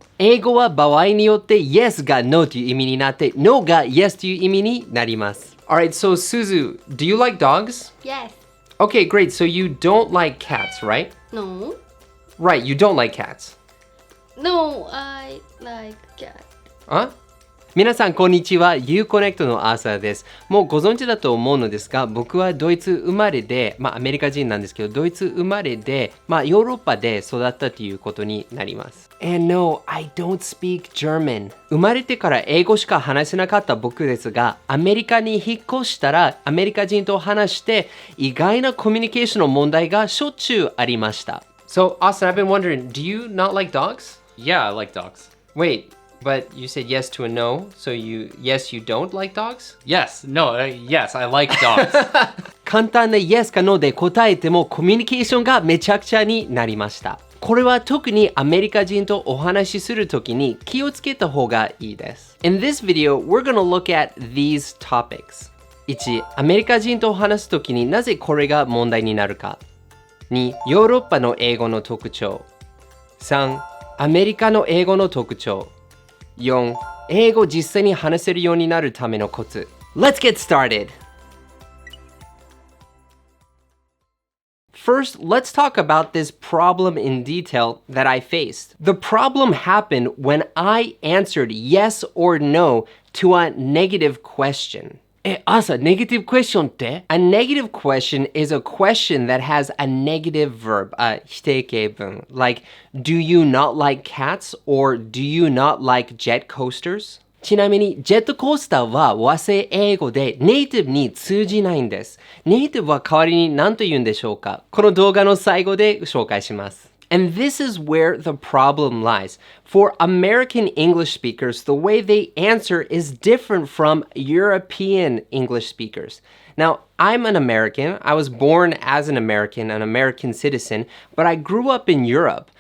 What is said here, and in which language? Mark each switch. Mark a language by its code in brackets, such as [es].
[ja] 英語は場合によって yes が no という意味になって no が yes という意味になります。 [en] Alright, so Suzu, do you like dogs? Yes. Okay, great. So you don't like cats, right? No. Right, you don't like cats. No, I like cat. [ja] 皆さんこんにちは。 IU-Connect のアーサーです。もうご存知だと思うのですが、僕はドイツ生まれで、アメリカ人なんですけど、ドイツ生まれで、ヨーロッパで育ったということになります。 [en] And no, I don't speak German. [ja] 生まれてから英語しか話せなかった僕ですが、アメリカに引っ越したら、アメリカ人と話して、意外なコミュニケーションの問題がしょっちゅうありました。 [en] So, Austin, I've been wondering, do you not like dogs? Yeah, I like dogs. Wait.But you said yes to a no, so you don't like dogs? Yes, I like dogs. [ja] 簡単な yes か no で答えてもコミュニケーションがめちゃくちゃになりました。これは特にアメリカ人とお話しするときに気をつけた方がいいです。 [en] In this video, we're gonna look at these topics. 1. [ja] アメリカ人と話すときになぜこれが問題になるか。 [en] 2. [ja] ヨーロッパの英語の特徴。 [en] 3. [ja] アメリカの英語の特徴。 [en] 4. [ja] 英語を実際に話せるようになるためのコツ。 [en] Let's get started! First, let's talk about this problem in detail that I faced. The problem happened when I answered yes or no to a negative question. [ja] 朝、negative question って [en] A negative question is a question that has a negative verb, [ja] 否定形文 [en] like, do you not like cats or do you not like jet coasters? [ja] ちなみに、ジェットコースターは和製英語でネイティブに通じないんです。ネイティブは代わりに何と言うんでしょうか？この動画の最後で紹介します。 [en] And this is where the problem lies. For American English speakers, the way they answer is different from European English speakers. Now, I'm an American. I was born as an American citizen, but I grew up in Europe.